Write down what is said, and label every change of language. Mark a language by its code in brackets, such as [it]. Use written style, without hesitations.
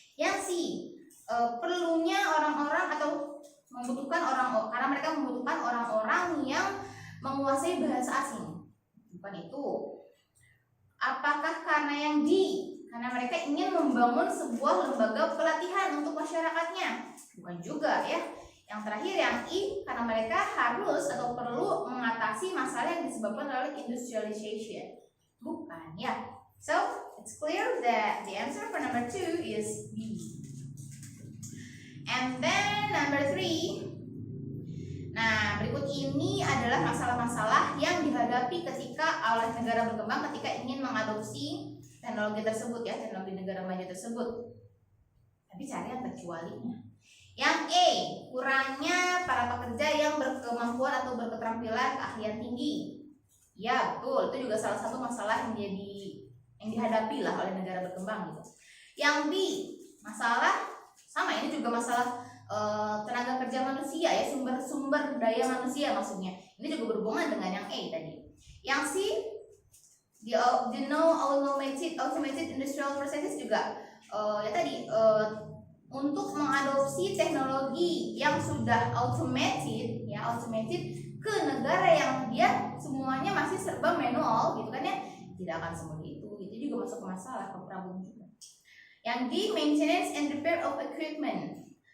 [id] Yang C, perlunya orang-orang atau karena mereka membutuhkan orang-orang yang menguasai bahasa asing. Bukan itu. Apakah karena yang D, karena mereka ingin membangun sebuah lembaga pelatihan untuk masyarakatnya. Bukan juga ya. Yang terakhir yang I, karena mereka harus atau perlu mengatasi masalah yang disebabkan oleh industrialization. Bukan ya. [en] So, it's clear that the answer for number 2 is B. And then number 3. [id] Nah, berikut ini adalah masalah-masalah yang dihadapi ketika oleh negara berkembang ketika ingin mengadopsi teknologi tersebut ya, teknologi negara maju tersebut. Tapi cari yang terkecualinya. Yang A, kurangnya para pekerja yang berkemampuan atau berketerampilan keahlian tinggi. Ya, betul. Itu juga salah satu masalah yang dihadapi lah oleh negara berkembang gitu. Yang B, masalah sama, ini juga masalah tenaga kerja manusia ya, sumber daya manusia maksudnya. Ini juga berhubungan dengan yang A tadi. Yang C, [en] the no automated industrial processes [id] juga ya tadi untuk mengadopsi teknologi yang sudah automated ke negara yang dia semuanya masih serba manual gitu kan ya, tidak akan semudah itu juga masuk ke masalah, ke problem juga. Yang D, [en] maintenance and repair of equipment.